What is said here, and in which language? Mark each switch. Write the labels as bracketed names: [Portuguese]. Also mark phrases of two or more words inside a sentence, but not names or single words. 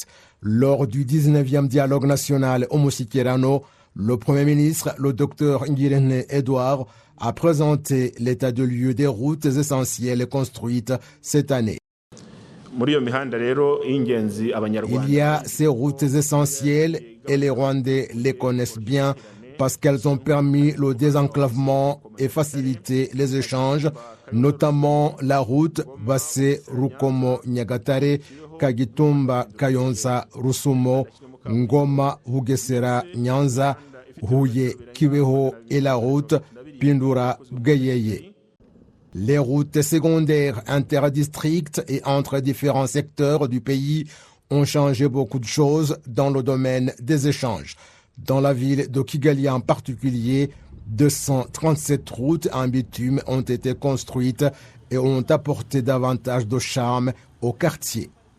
[French] Lors du 19e dialogue national au Musikirano, le Premier ministre, le Dr Ngirente Edouard, a présenté l'état de lieu des routes essentielles construites cette année. Il y a ces routes essentielles et les Rwandais les connaissent bien parce qu'elles ont permis le désenclavement et facilité les échanges, notamment la route Basse-Rukomo-Nyagatare, Kagitumba-Kayonza-Rusumo, Ngoma-Bugesera-Nyanza, Huye-Kibeho et la route Pindura-Bweyeye. Les routes secondaires interdistricts et entre différents secteurs du pays ont changé beaucoup de choses dans le domaine des échanges. Dans la ville de Kigali en particulier, 237 routes en bitume ont été construites et ont apporté davantage de charme au quartier.